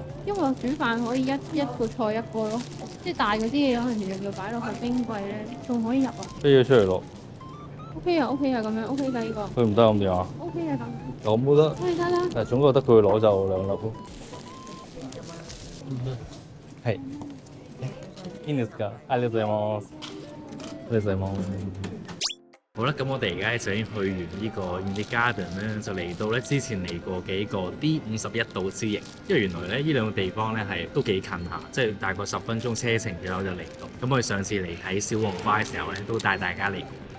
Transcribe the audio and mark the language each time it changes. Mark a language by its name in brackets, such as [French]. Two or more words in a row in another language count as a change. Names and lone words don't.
[Cantonese] 因為我煮飯可以一個菜一個咯，即係大嗰啲嘢可能仲要擺落去冰櫃咧，仲可以入啊。飛咗出嚟咯。 OK 啊 OK 啊咁樣 OK 㗎呢個。佢唔得咁點啊？ OK 啊咁。我冇得。可以得啦。但係總覺得佢攞就2粒咯。係。 [Japanese] いいんですか？ありがとうございます。ありがとうございます。 [Cantonese] 好啦，咁我哋而家就已經去完呢個 Indie Garden 咧，就嚟到咧之前嚟過嘅呢個 D51島之翼，因為原來咧呢兩個地方咧係都幾近下，即係大概10分鐘車程左右就嚟到。咁我哋上次嚟睇小黃花嘅時候咧，都帶大家嚟過。